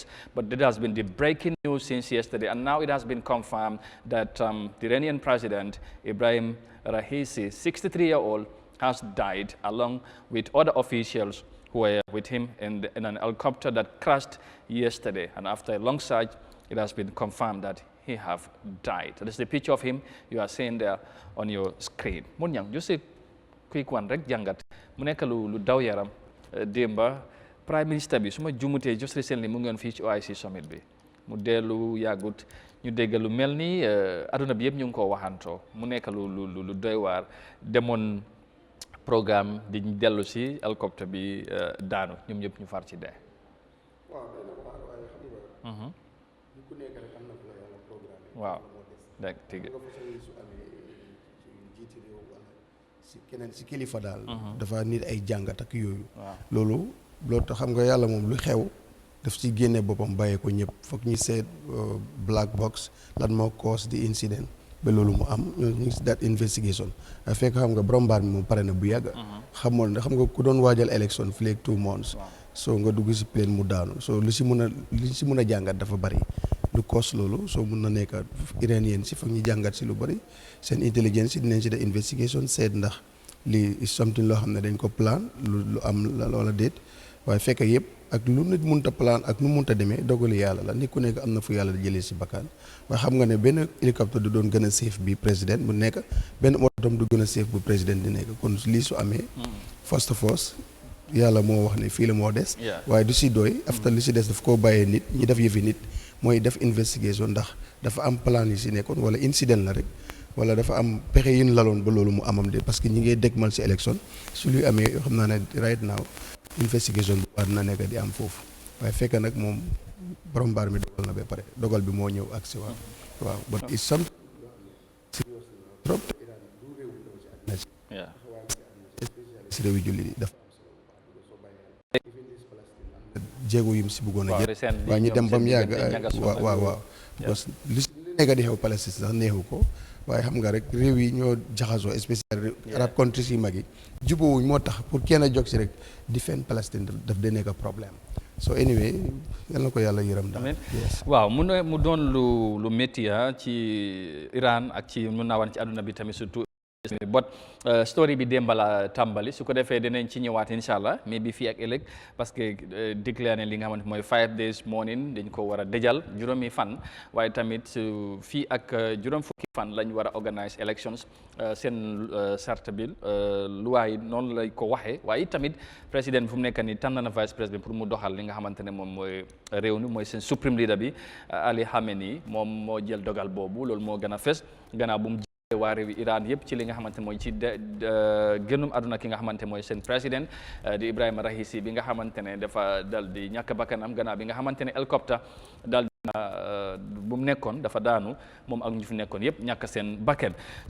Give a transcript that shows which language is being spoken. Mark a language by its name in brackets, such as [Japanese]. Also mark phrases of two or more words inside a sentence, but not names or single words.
[English] But that has been the breaking news since yesterday, and now it has been confirmed that the Iranian president, Ebrahim Raisi, 63-year-old, has died along with other officials who were with him in an helicopter that crashed yesterday. And after a long search, it has been confirmed that he have died. That is the picture of him you are seeing there on your screen. [Wolof] Mun yang [English] just a quick one [Wolof] rek jangat mu nek lu daw yaram demba [English] prime minister [Wolof] bi suma jumute [English] just recently [Wolof] mu ngi fi ci OIC summit bi mu delu yagut ñu déggal lu melni aduna bi yeb ñu ko waxanto mu nek lu doy war demone programme di delu ci helicopter bi daanu ñom ñep ñu far ci dé waaw dëgg tigi si kilifa daal dafa nit ay jàngat ak yooyu loolu tax xam nga yàlla moom lu xew daf ci génne boppam bàyyee ko ñëpp foog ñu seet [English] black box [Wolof] lan moo [English] cause the incident [Wolof] ba loolu mu am ñu ngi si [English] that investigation [Wolof] a fekk xam nga borom mbaar mi moom pare na bu yàgg xam nga ku doon waajal élection fi léegi 2 months so nga dugg si plane mu daanu so li si mën a jàngat dafa bari lu cause loolu soo mun na nekk iranien si foog ñu jàngat si lu bari seen intelligence yi dinañ si def investigation seet ndax lii [English] is something [Wolof] loo xam ne dañ ko plan lu am la wala déet waaye fekk yëpp ak lu nit munta plan ak nu munta demee dogali yàlla la nit ku nekk am na fu yàlla jëlee si bakkaan waaye xam nga ne benn hélicoptère du doon gën a safe bi président bu nekk benn otom du gën a safe bu président di nekk kon lii su amee [English] first of all [Wolof] yàlla moo wax ne fii la moo des waaye du si doy after li si des daf koo bàyyee nit ñi def yëfi nit mooy def investigation ndax dafa am plan yi si nekkoon wala incident la rek wala dafa am pexe yu ñu laloon ba loolu mu amam de parce que ñi ngay dégmal si élection su luy amee yoo xam naa ne [English] right now investigation [Wolof] bu baax dina nekk di am foofu waaye fekk nag moom borom mbaar mi dogal na ba pare dogal bi moo ñëw ak si waaw [English] but it's something [Wolof] trop si réewi julli di def jéego yim si bëggoon a jël waaye ñu dem ba mu yàgg waaw parce que li nekk di xew Palestine sax neexu ko waaye xam nga rek réew yi ñoo jaxasoo spécial [English] arab countries [Wolof] yi mag yi jubóowuñ moo tax pour kenn a jóg si rek defend Palestine daf dee nekk problème so anyway yal na ko yàlla yërëm daal waaw mu doon lu métti ci Iran ak ci mun naa wan ci àdduna bi tamit surtout [English] but story [Wolof] bi démb la tàmbali su ko defee dinañ ci ñëwaat [Arabic] إن شاء الله [Wolof] mais bi fii ak ëllëg parce que déclaré ne li nga xamante mooy 5 [English] days mourning [Wolof] dañ ko war a dëjal juróomi fan waaye tamit fii ak juróom fukki fan lañ war a organise elections seen charte bi loi yi noonu lay ko waxee waaye tamit président bi fu mu nekk nii tànn na [French] vice président [Wolof] pour mu doxal li nga xamante ne moom mooy réew mi mooy seen [English] supreme leader [Wolof] bi Ali Khamenei moom moo jël dogal boobu loolu moo gën a fes gannaaw bu mu waa réewi Iran yëpp ci li nga xamante mooy ci génnum àdduna ki nga xamante mooy seen président di Ebrahim Raisi bi nga xamante ne dafa dal di ñàkk bakkanam gannaaw bi nga xamante ne hélicoptère dal bu mu nekkoon dafa daanu moom ak ñu fi nekkoon yëpp ñàkk seen bakkan